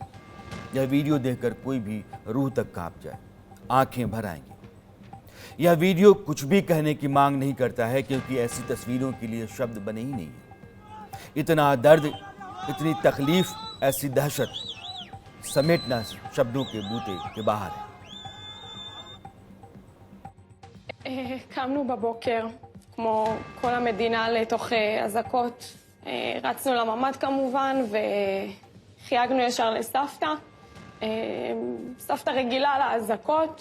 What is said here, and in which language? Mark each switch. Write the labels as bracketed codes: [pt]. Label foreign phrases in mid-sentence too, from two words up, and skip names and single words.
[hi] यह वीडियो देखकर कोई भी रूह तक कांप जाए, आंखें भर आएंगी। यह वीडियो कुछ भी कहने की मांग नहीं करता है क्योंकि ऐसी तस्वीरों के लिए शब्द बने ही नहीं है। इतना दर्द, इतनी तकलीफ, ऐसी दहशत समेटना शब्दों के बूते के बाहर है। [he] קמנו בבוקר, כמו כל המדינה, לתוך אזעקות. רצנו לממ"ד כמובן, וחייגנו ישר לסבתא. סבתא רגילה לאזעקות.